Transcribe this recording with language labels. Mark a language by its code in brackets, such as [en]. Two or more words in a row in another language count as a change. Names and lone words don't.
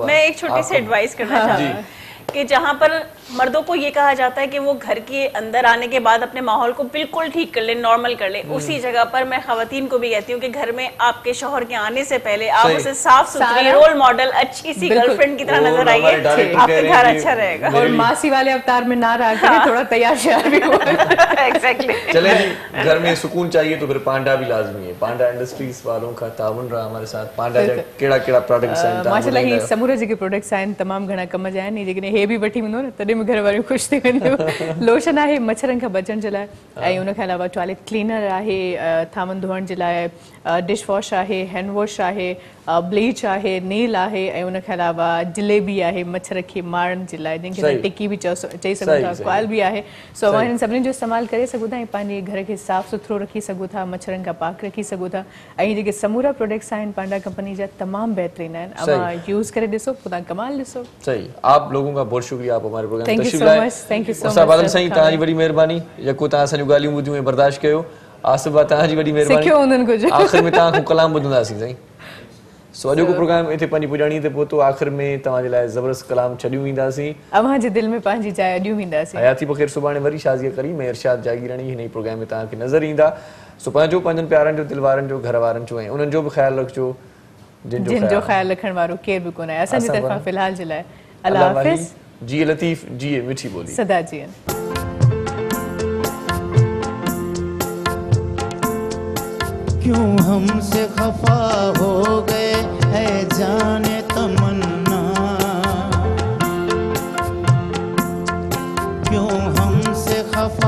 [hi] मैं एक छोटी सी एडवाइस करना चाहती हूँ कि जहाँ पर मर्दों को ये कहा जाता है कि वो घर के अंदर आने के बाद अपने माहौल को बिल्कुल ठीक कर ले, नॉर्मल कर ले, उसी जगह पर मैं खवातीन को भी कहती हूँ कि घर में आपके शौहर के आने से पहले आप उसे साफ सुथरी, [en] role model, [hi] अच्छी सी गर्लफ्रेंड की तरह नजर आइए, आपका घर अच्छा रहेगा। और मासी वाले अवतार में ना रह कर थोड़ा तैयार श्यार भी हो। एग्जैक्टली। चले जी, घर में सुकून चाहिए तो फिर पांडा भी लाजमी है। पांडा इंडस्ट्रीज वालों का ताउन रहा हमारे साथ। पांडा केड़ा केड़ा प्रोडक्ट्स हैं [sd] माशाल्लाह ही समूरा जी के प्रोडक्ट्स आहिनि, तमाम घणा कम जा आहिनि, लेकिन हे बि वठी वेंदो न तॾहिं घर वारियूं ख़ुशि थी वेंदियूं। लोशन आहे मच्छरनि खां बचण जे लाइ, ऐं उन खां अलावा [en] toilet cleaner [sd] आहे थामन धोअण जे लाइ, [en] dish wash [sd] आहे, [en] hand wash [sd] आहे, ब्लीच आहे, नेल आहे ऐं उन खां अलावा जलेबी आहे मच्छर खे मारण जे लाइ, जंहिंखे असां टिकी बि चई सघूं था, कॉइल बि आहे। सो अवां हिन सभिनी जो इस्तेमालु करे सघूं था ऐं पंहिंजे घर खे साफ़ सुथरो रखी सघूं था, मच्छरनि खां पाक रखी सघूं था। ऐं जेके समूरा प्रोडक्ट्स आहिनि पांडा कंपनी जा तमामु बहितरीन आहिनि, अवां यूज़ करे ॾिसो, ख़ुदा कमाल ॾिसो। [hi] सही, आप लोगों का बहुत शुक्रिया, आप हमारे प्रोग्राम में तशरीफ लाए। [en] thank you so much. [sd] बादल साईं तव्हांजी वॾी महिरबानी, यको तव्हां असांजूं ॻाल्हियूं ॿुधियूं ऐं बर्दाश्त कयो। आसिफ तव्हांजी वॾी महिरबानी, सिखियो हुननि कुझु। आख़िर में तव्हां खां कलाम ॿुधंदासीं साईं। सो अॼोको प्रोग्राम इते पंहिंजी पुॼाणी ते पहुतो, आख़िर में तव्हांजे लाइ ज़बरदस्त कलाम छॾियूं वेंदासीं, अव्हां जे दिलि में पंहिंजी जाइ ॾियूं वेंदासीं। हयाती बख़ैर, सुभाणे वरी शाज़िया करीम ऐं इरशाद जागीरानी हिन ई प्रोग्राम में तव्हांखे नज़र ईंदा। सो पंहिंजो, पंहिंजनि प्यारनि जो, दिल वारनि जो, घर वारनि जो ऐं उन्हनि जो बि ख़्यालु रखिजो जिन जो ख़्यालु रखण वारो केर बि कोन आहे असांजी तरफ़ां फ़िलहाल जे लाइ। अल्लाह हाफ़िज़। जिए लतीफ़, जिए मिठी बोली, सदा जियन। [hi] क्यों हमसे खफा हो गए है जाने तमन्ना, क्यों हमसे खफा